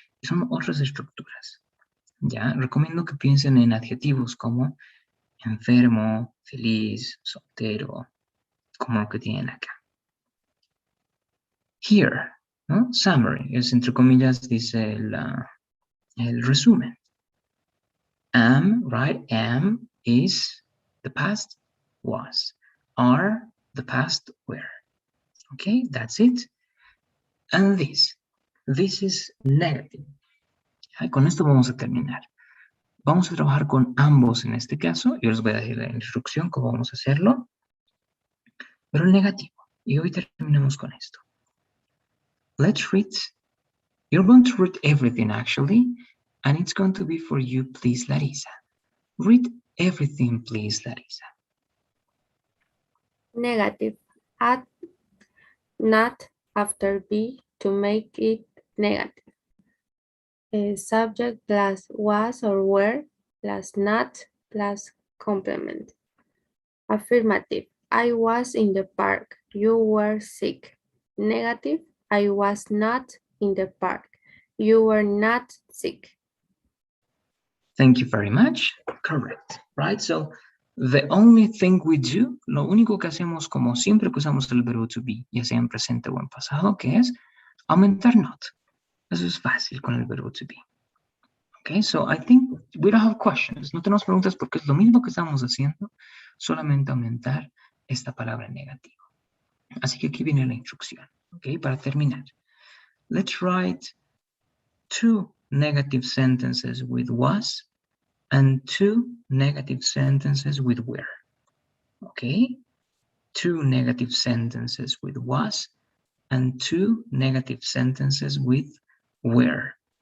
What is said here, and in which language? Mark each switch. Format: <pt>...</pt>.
<es>Y son otras estructuras, ¿ya? Recomiendo que piensen en adjetivos como enfermo, feliz, soltero, como lo que tienen acá. Here, ¿no? Summary, es entre comillas, dice el resumen.</es> <en>Am, right? Am is the past was. Are the past were. Okay, that's it. And this is negative.</en> <es>Y con esto vamos a terminar. Vamos a trabajar con ambos en este caso. Yo les voy a decir la instrucción cómo vamos a hacerlo. Pero el negativo. Y hoy terminamos con esto.</es> <en>Let's read. You're going to read everything actually. And it's going to be for you, please, Larissa. Read everything, please, Larissa. Negative. Add not after be to make it negative. Subject plus was or were plus not plus complement. Affirmative. I was in the park. You were sick. Negative. I was not in the park. You were not sick. Thank you very much. Correct, right? So the only thing we do,</en> <es>lo único que hacemos como siempre que usamos el verbo to be, ya sea en presente o en pasado, que es aumentar not. Eso es fácil con el verbo to be.</es> <en>Okay, so I think we don't have questions.</en> <es>No tenemos preguntas porque es lo mismo que estamos haciendo, solamente aumentar esta palabra negativa. Así que aquí viene la instrucción, okay, para terminar.</es> <en>Let's write 2 negative sentences with was and 2 negative sentences with were. Okay, 2 negative sentences with was and 2 negative sentences with were.</en>